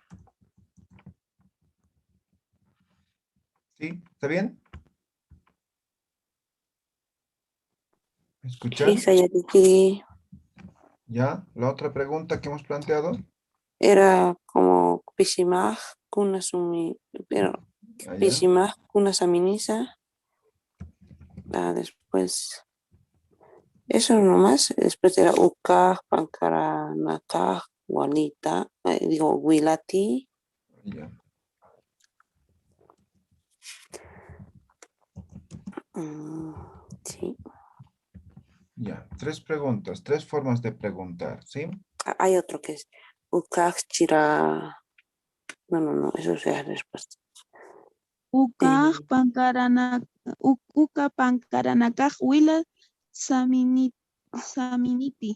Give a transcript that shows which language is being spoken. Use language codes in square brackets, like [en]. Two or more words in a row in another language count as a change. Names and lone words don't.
[es] ¿Sí? ¿Está bien? ¿Me escuchan? Sí, ¿Ya? La otra pregunta que hemos planteado. era como [ay] pisimaj, kuna sumi, [es] pero Allá. [ay] pisimaj, kuna saminisa. [es] Después, eso nomás. Después era [ay] ukaj, pankaranakaj, walita, wilati. [es] Ya. Sí. Ya, 3 preguntas, 3 formas de preguntar, ¿sí? Hay otro que es [ay] ukaj chira. [es] No, eso es la respuesta. [ay] Uka pankaranakaj wila saminiti.